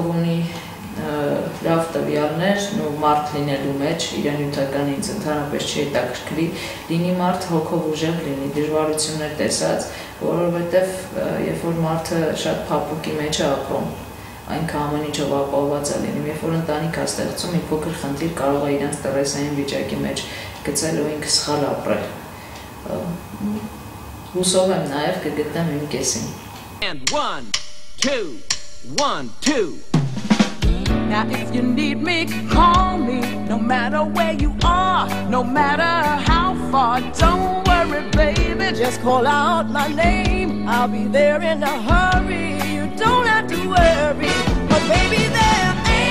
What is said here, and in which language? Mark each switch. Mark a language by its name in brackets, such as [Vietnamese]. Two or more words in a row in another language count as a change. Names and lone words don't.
[Armenian] ունի լավ տվյալներ, ու մարդ լինելու մեջ, իրեն նյութական ինձ ընդհանրապես չի հետաքրքրի, լինի մարդ հոգով ուժեղ լինի, դժվարություններ տեսած, որովհետև երբ որ մարդը շատ փափուկի մեջ է ապրում, այնքան ամեն ինչով ապահովված է լինում, երբ որ ընտանիք է ստեղծում, մի փոքր խնդիր կարող է իրենց տրեսային վիճակի մեջ գցել ու ինքը սխալ ապրել։ Հուսով եմ նաև կգտնեմ իմ կեսին։ [English] And 1, 2, 1, 2. Now if you need me, call me, no matter where you are, no matter how far, don't worry, baby, just call out my name, I'll be there in a hurry, you don't have to worry, but baby there